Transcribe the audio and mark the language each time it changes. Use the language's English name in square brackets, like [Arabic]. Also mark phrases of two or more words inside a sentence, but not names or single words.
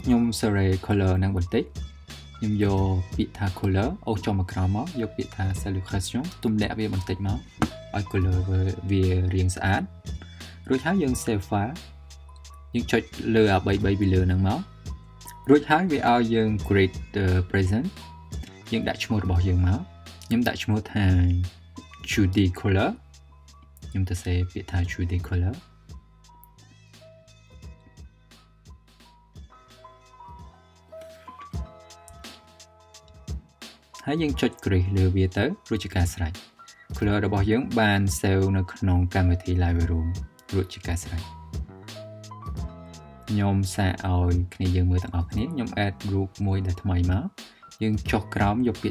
[Khmer] ខ្ញុំ [English] select color [Khmer] នឹងបន្តិចខ្ញុំយកពាក្យថា color អូសចុះមកក្រោមមកយកពាក្យថា saturation ទម្លាក់វាបន្តិចមកឲ្យ color វារាងស្អាតរួចហើយយើង [English] save file [Khmer] យើងចុចលើអា3ពីលើហ្នឹងមករួចហើយវាឲ្យយើង [English] create the present [Khmer] យើងដាក់ឈ្មោះរបស់យើងមកខ្ញុំដាក់ឈ្មោះថា 2D color ខ្ញុំទៅសេពាក្យថា 2D color ហើយយើងចុច create លើវាទៅរួចជាការស្រេច color របស់យើងបាន save នៅក្នុងកម្មវិធី Lightroom រួចជាការស្រេចខ្ញុំសាកឲ្យគ្នាយើងមើលទាំងអស់គ្នាខ្ញុំ add រូបមួយដែលថ្មីមកយើងចុះក្រោមយកពាក្យ